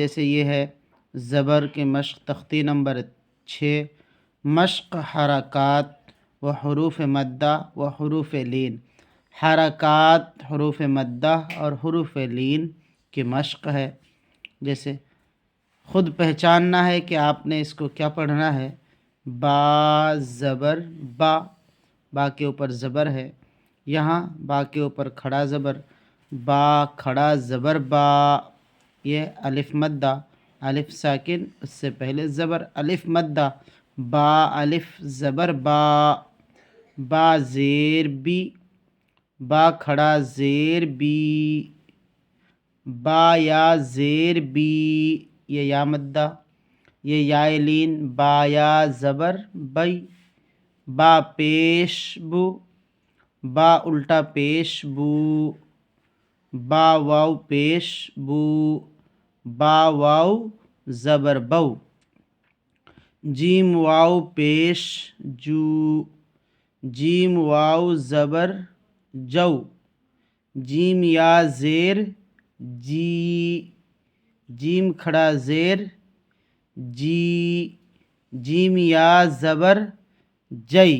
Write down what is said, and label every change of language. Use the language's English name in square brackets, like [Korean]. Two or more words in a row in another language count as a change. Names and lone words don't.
[Urdu] جیسے یہ ہے زبر کی مشق، تختی نمبر 6، مشق حرکات و حروف مدہ و حروف لین۔ حرکات، حروف مدہ اور حروف لین کی مشق ہے۔ جیسے خود پہچاننا ہے کہ آپ نے اس کو کیا پڑھنا ہے۔ با زبر با، با کے اوپر زبر ہے، یہاں با کے اوپر کھڑا زبر، با کھڑا زبر با۔ یہ الف مدہ، الف ساکن اس سے پہلے زبر، الف مدہ، با الف زبر با۔ با زیر بی، با کھڑا زیر بی، با یا زیر بی، یہ یا مدہ، یہ یا لین، با یا زبر بی، با پیش بو، با الٹا پیش بو، با واو پیش بو، با واو زبر بو، جیم واو پیش جو، جیم واو زبر جو، جیم یا زیر جی، جیم کھڑا زیر جی، جیم یا زبر جئی۔